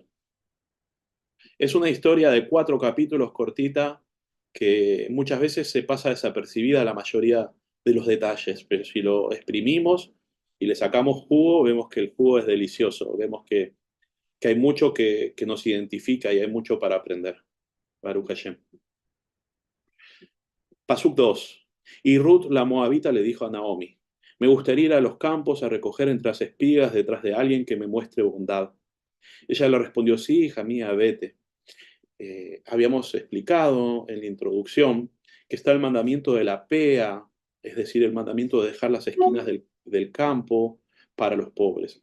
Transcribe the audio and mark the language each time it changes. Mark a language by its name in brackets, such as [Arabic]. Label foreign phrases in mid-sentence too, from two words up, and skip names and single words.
[Spanish] Es una historia de 4 capítulos cortita que muchas veces se pasa desapercibida la mayoría de los detalles, pero si lo exprimimos y le sacamos jugo, vemos que el jugo es delicioso, vemos que hay mucho que nos identifica y hay mucho para aprender. [Hebrew] ברוך השם. [Spanish] Pasuk 2. Y Ruth la moabita le dijo a Naomi, me gustaría ir a los campos a recoger entre las espigas detrás de alguien que me muestre bondad. Ella le respondió, sí, hija mía, vete. Habíamos explicado en la introducción que está el mandamiento de la pea, es decir, el mandamiento de dejar las esquinas del campo para los pobres.